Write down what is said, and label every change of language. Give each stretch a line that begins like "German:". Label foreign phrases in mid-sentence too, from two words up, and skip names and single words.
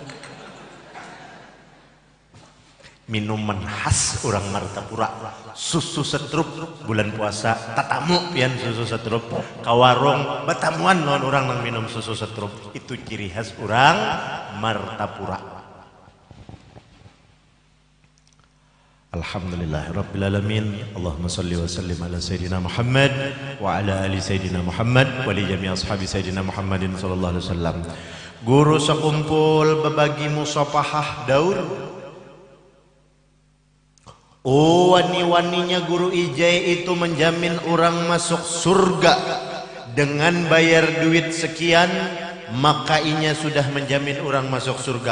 Banjar: Minuman khas orang Martapura, susu setrup bulan puasa tatamu pian susu setrup ka warung betamuan lawan orang nang minum susu setrup.
Indonesian: Itu ciri khas orang Martapura.
Arabic: الحمد لله رب العالمين. اللهم صل وسلم على سيدنا محمد وعلى آل سيدنا محمد ولجميع أصحاب سيدنا محمد صلى الله عليه وسلم.
Indonesian: Guru sekumpul berbagi musafahah daur.
Banjar: Oh, wani-waninya guru ijai itu menjamin orang masuk surga dengan bayar duit sekian, maka inya sudah menjamin orang masuk surga.